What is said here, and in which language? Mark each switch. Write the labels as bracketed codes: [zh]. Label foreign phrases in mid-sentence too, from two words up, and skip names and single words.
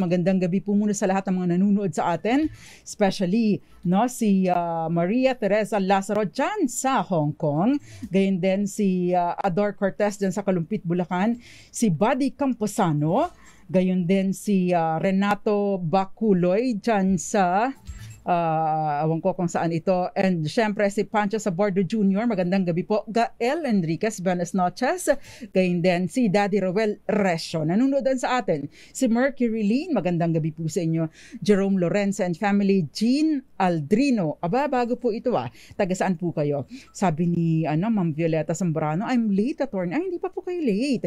[tl] Magandang gabi po muna sa lahat ng mga nanonood sa atin, especially si Maria Teresa Lazaro dyan sa Hong Kong, gayon din si Ador Cortez dyan sa Kalumpit, Bulacan, si Buddy Camposano, gayon din si Renato Baculoy dyan sa awan ko kung saan ito, and syempre si Pancho Sabordo Jr. Magandang gabi po. Gael Enriquez, [es] buenas noches. [tl] Gayon din si Daddy Roel Resio, nanonood din sa atin. Si Mercury Lee, magandang gabi po sa inyo. Jerome Lorenzo [en] and family. [tl] Jean Aldrino, bago po ito taga saan po kayo? Sabi ni Ma'am Violeta Zambrano, [en] I'm late, attorney. [tl] Ay, hindi pa po kayo late.